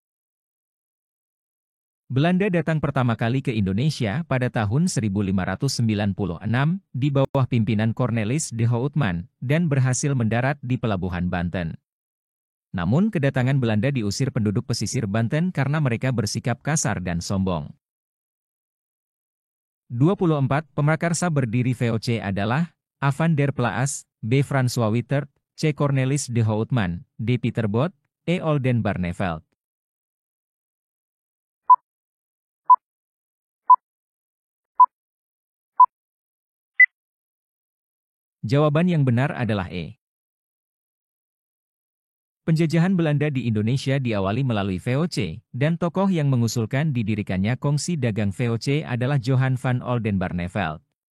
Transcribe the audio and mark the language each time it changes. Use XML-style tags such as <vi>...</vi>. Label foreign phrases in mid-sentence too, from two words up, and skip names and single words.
<id>Belanda datang pertama kali ke Indonesia pada tahun 1596 di bawah pimpinan Cornelis de Houtman dan berhasil mendarat di pelabuhan Banten. Namun kedatangan Belanda diusir penduduk pesisir Banten karena mereka bersikap kasar dan sombong. 24. Pemrakarsa berdiri VOC adalah A. Van der Plaats, B. François Wittert, C. Cornelis de Houtman, D. Pieter Both, E. Oldenbarnevelt. Jawaban yang benar adalah E. Penjajahan Belanda di Indonesia diawali melalui VOC, dan tokoh yang mengusulkan didirikannya Kongsi Dagang VOC adalah Johan van Oldenbarnevelt.</id>